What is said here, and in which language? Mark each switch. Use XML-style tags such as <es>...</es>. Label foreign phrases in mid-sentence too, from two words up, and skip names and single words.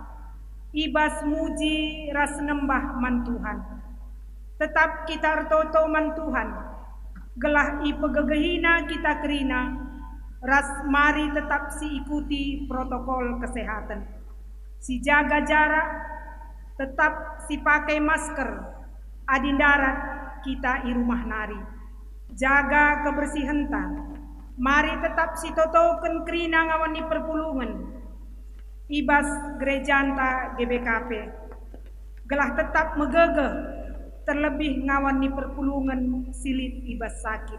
<btx>Ibas muji ras nembah man Tuhan. Tetap kita ertoto man Tuhan. Gelah ipegegehina kita kerina.</btx> <id>Ras mari tetap si ikuti protokol kesehatan. Si jaga jarak, tetap si pakai masker.</id> <btx>Adin darat kita i rumah nari.</btx> <id>Jaga kebersihan ta. Mari tetap</id> <btx>si totoken kerina ngawani perpulungan. Ibas gerejanta GBKP. Gelah tetap megegeh. Terlebih ngawani perpulungan silit ibas sakit.</btx>